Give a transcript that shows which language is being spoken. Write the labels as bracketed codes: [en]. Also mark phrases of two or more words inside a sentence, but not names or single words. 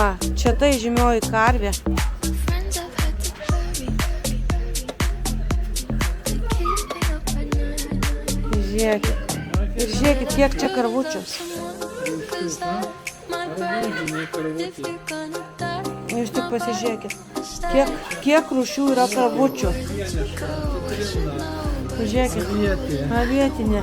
[lt] Va, čia tai žymioji karvė. [en] Friends I've had to bury. [lt] Žiūrėkit. Ir žiūrėkit, kiek čia karvučių. Jūs tik pasižiūrėkit. Kiek rūšių yra karvučių. Žiūrėkit. Avietinė.